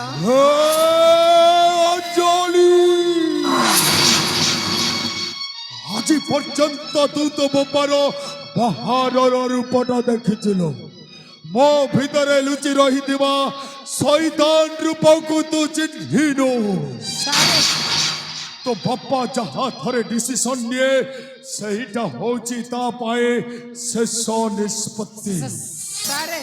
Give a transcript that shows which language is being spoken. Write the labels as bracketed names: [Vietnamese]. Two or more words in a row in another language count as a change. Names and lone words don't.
[Odia] ହେ ଅଞ୍ଜଳି ଆଜି ପର୍ଯ୍ୟନ୍ତ ତୁ ତ ବୋପାର ବାହାରର ରୂପଟା ଦେଖିଥିଲୁ ମୋ ଭିତରେ ଲୁଚି ରହିଥିବା ଶୈତାନ ରୂପକୁ ତୁ ଚିହ୍ନିନୁ ସାରେ ତୋ ବାପା ଯାହା ଥରେ ଡିସିଜନ ନିଏ ସେଇଟା ହଉଛି ତା ପାଇଁ ଶେଷ ନିଷ୍ପତ୍ତି ସାରେ